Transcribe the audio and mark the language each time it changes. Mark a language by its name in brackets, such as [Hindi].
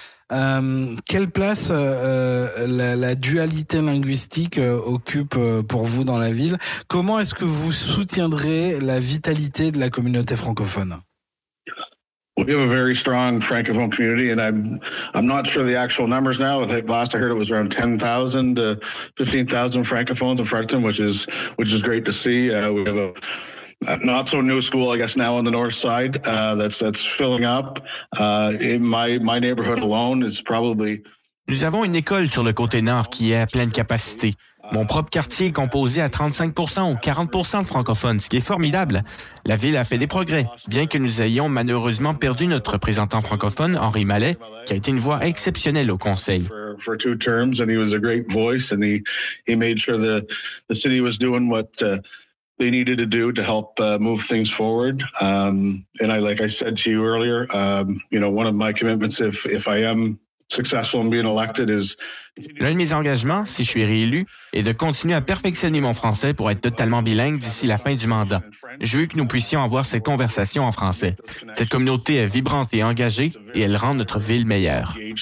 [French] Quelle place la dualité linguistique occupe pour vous dans la ville? Comment est-ce que vous soutiendrez la vitalité de la communauté francophone? [English] We have a very strong francophone community, and I'm not sure the actual numbers now. I think last I heard it was around 10,000 to 15,000 francophones in Fredericton, which is great to see. We have a not so new school, I guess, now on the north side, that's filling up. In my neighborhood alone, it's probably... [French] Nous avons une école sur le côté nord qui est à pleine capacité. Mon propre quartier est composé à 35% ou 40% de francophones, ce qui est formidable. La ville a fait des progrès, bien que nous ayons malheureusement perdu notre représentant francophone, Henri Mallet, qui a été une voix exceptionnelle au Conseil. [English] For two terms, and he was a great voice, and he made sure the city was doing what... they needed to do to help move things forward. And I said to you earlier, one of my commitments, if I am successful in being elected, is... [French] L'un de mes engagements, si je suis réélu, est de continuer à perfectionner mon français pour être totalement bilingue d'ici la fin du mandat. Je veux que nous puissions avoir cette conversation en français. Cette communauté est vibrante et engagée, et elle rend notre ville meilleure.